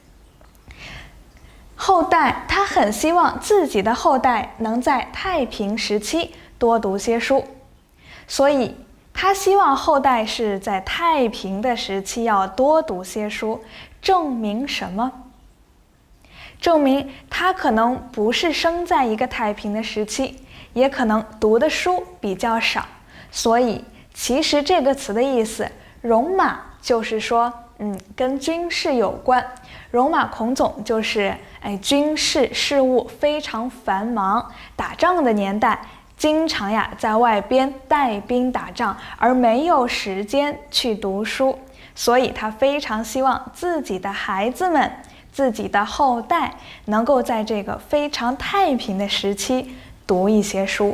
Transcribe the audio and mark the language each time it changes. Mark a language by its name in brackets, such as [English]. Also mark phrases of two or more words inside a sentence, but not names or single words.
[Chinese] 后代，他很希望自己的后代能在太平时期多讀些書，所以他希望后代是在太平的时期要多讀些書，證明什麼？證明他可能不是生在一個太平的時期，也可能讀的書比較少，所以其實這個詞的意思，戎馬就是說跟軍事有關，戎馬倥偬就是軍事事務非常繁忙，打仗的年代經常在外邊帶兵打仗，而沒有時間去讀書，所以他非常希望自己的孩子們，自己的後代能夠在這個非常太平的時期讀一些書。